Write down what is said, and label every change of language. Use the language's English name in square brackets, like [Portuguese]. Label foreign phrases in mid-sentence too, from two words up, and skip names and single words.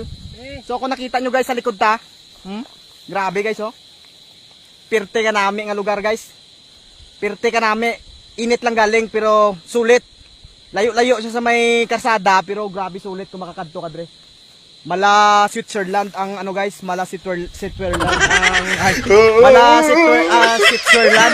[Hiligaynon] So kung nakita nyo guys sa likod ta, grabe guys oh. Pirte ka nami nga lugar guys. Pirte ka nami. Init lang galing pero sulit. Layo-layo siya sa may karsada pero grabe sulit kung makakadto ka dre. Mala Switzerland ang ano guys, Mala Switzerland ang Mala Switzerland.